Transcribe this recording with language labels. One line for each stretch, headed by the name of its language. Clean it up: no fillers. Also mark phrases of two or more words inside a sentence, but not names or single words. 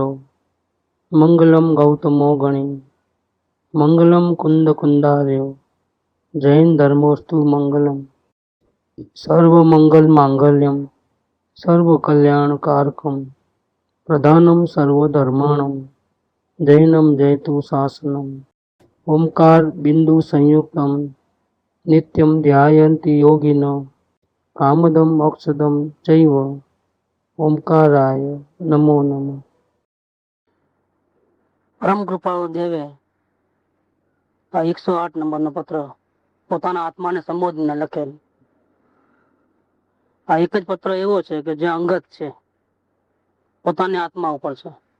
Sanskrit: मंगलम गौतमो गणी मंगलम कुंद कुंदार्यो जैन धर्मोस्तु मंगलम सर्व मंगल मांगल्यम सर्व कल्याण कारकम प्रधानम सर्वधर्माणम जैनम जयतु शासनम ओंकार बिंदु संयुक्तम नित्यम ध्यायन्ति योगिनो कामदम मोक्षदम चैव ओंकाराय नमो नमः।
Gujarati: પરમ કૃપાળુ દેવે આ 108 નંબરનો પત્ર પોતાના આત્માને સંબોધીને લખેલ. આ એક જ પત્ર એવો છે કે જે અંગત છે, પોતાની આત્મા ઉપર છે.